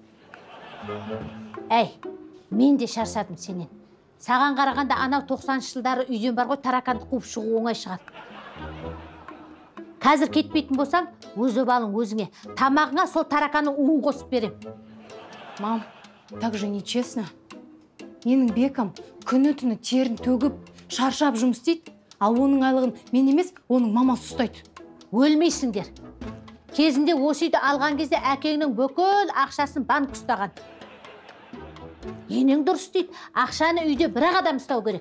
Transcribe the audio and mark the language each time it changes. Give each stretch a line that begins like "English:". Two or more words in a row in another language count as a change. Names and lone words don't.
Kazakh: Әй, мен де шаршадым сенен. Саған қарағанда анау 90-шы жылдары үйден бар ғой, тараканды қуып шығу оңай шығар. Қазір кетпейтін болсаң, өз обалың өзіңе. Тамағыңа сол тараканның уын қосып берем.
Russian: Мам, так же нечестно.
Kazakh: Менің Бекам күні-түні терін төгіп, шаршап жұмыс істейді, ал оның айлығын мен емес, оның мамасы ұстайды. Өлмейсіңдер. Кезінде осы үйді алған кезде әкеңнің бүкіл ақшасын банк ұстаған. Енең дұрыс дейді, ақшаны үйде бір-ақ адам ұстау керек.